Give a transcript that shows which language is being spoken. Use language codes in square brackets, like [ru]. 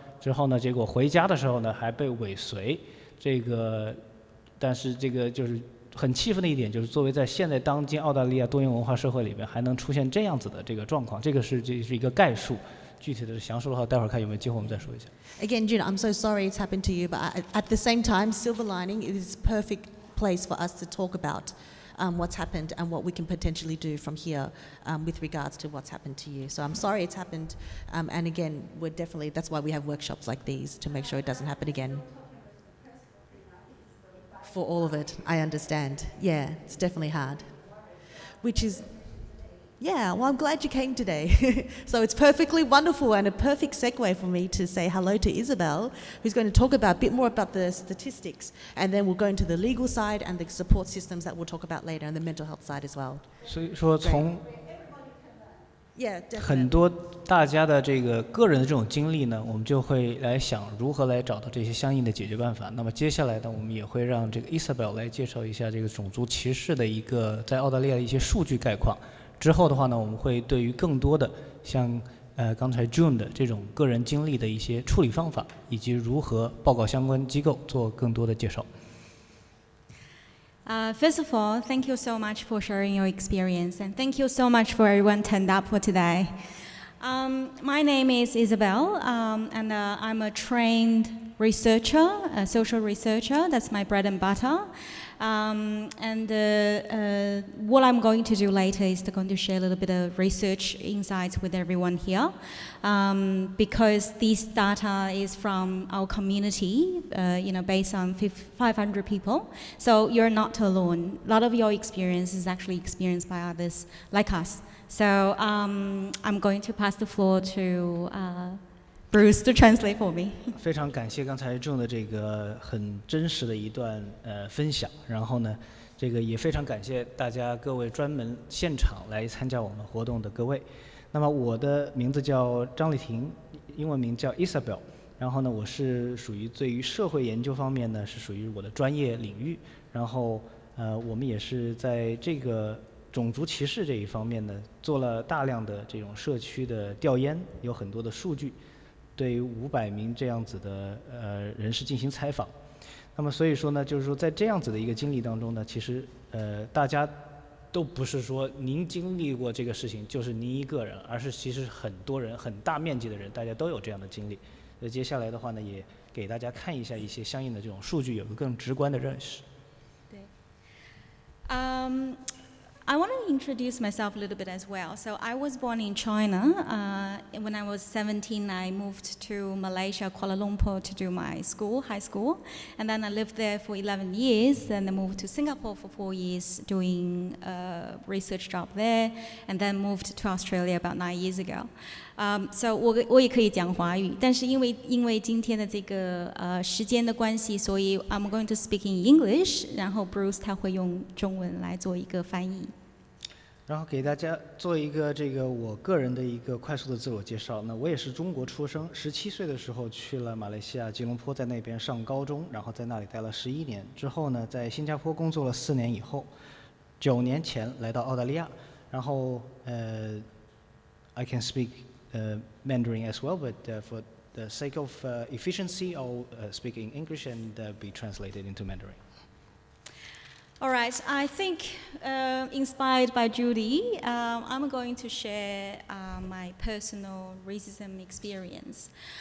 [zh] 之后呢，结果回家的时候呢，还被尾随。这个，但是这个就是很气愤的一点，就是作为在现在当今澳大利亚多元文化社会里边，还能出现这样子的这个状况，这是一个概述。具体的详述的话，待会儿看有没有机会我们再说一下。 [en] Again, June, I'm so sorry it's happened to you, but at the same time, silver lining, it is a perfect place for us to talk about what's happened and what we can potentially do from here with regards to what's happened to you. So I'm sorry it's happened, and again, that's why we have workshops like these, to make sure it doesn't happen again. For all of it, I understand. Yeah, it's definitely hard. Well, I'm glad you came today. So it's perfectly wonderful and a perfect segue for me to say hello to Isabel, who's going to talk a bit more about the statistics, and then we'll go into the legal side and the support systems that we'll talk about later, and the mental health side as well. [zh] 所以说从 [en] Yeah, definitely. [zh] 很多大家的这个个人的这种经历呢，我们就会来想如何来找到这些相应的解决办法。那么接下来呢，我们也会让这个 Isabel 来介绍一下这个种族歧视的一个在澳大利亚的一些数据概况。之后的话呢，我们会对于更多的像刚才 June 的这种个人经历的一些处理方法，以及如何报告相关机构做更多的介绍。 [en] First of all, thank you so much for sharing your experience, and thank you so much for everyone turned up for today. My name is Isabel, and I'm a trained researcher, a social researcher. That's my bread and butter. What I'm going to do later is going to share a little bit of research insights with everyone here, because this data is from our community, based on 500 people. So you're not alone. A lot of your experience is actually experienced by others like us. So I'm going to pass the floor to Bruce to translate for me. [zh] 非常感谢刚才June的这个很真实的一段分享，然后呢，这个也非常感谢大家各位专门现场来参加我们活动的各位。那么我的名字叫张丽婷，英文名叫 Isabel。然后呢，我是属于对于社会研究方面呢是属于我的专业领域。然后我们也是在这个种族歧视这一方面呢做了大量的这种社区的调研，有很多的数据。对500名这样子的人士进行采访，那么所以说呢，就是说在这样子的一个经历当中呢，其实大家都不是说您经历过这个事情就是您一个人，而是其实很多人很大面积的人，大家都有这样的经历。接下来的话呢，也给大家看一下一些相应的这种数据，有个更直观的认识。对。 [en] I want to introduce myself a little bit as well. So I was born in China. When I was 17, I moved to Malaysia, Kuala Lumpur, to do my school, high school. And then I lived there for 11 years. Then I moved to Singapore for 4 years, doing a research job there. And then moved to Australia about 9 years ago. [zh] So 我也可以讲华语，但是因为今天的这个时间的关系，所以 [en] I'm going to speak in English， [zh] 然后 Bruce 他会用中文来做一个翻译。然后给大家做一个我个人的一个快速的自我介绍。那我也是中国出生，17岁的时候去了马来西亚吉隆坡，在那边上高中，然后在那里待了11年。之后呢，在新加坡工作了4年以后，9年前来到澳大利亚。 [en] 然后I can speak Mandarin as well, but for the sake of efficiency, I'll speak in English and be translated into Mandarin. All right, I think inspired by Judy, I'm going to share my personal racism experience.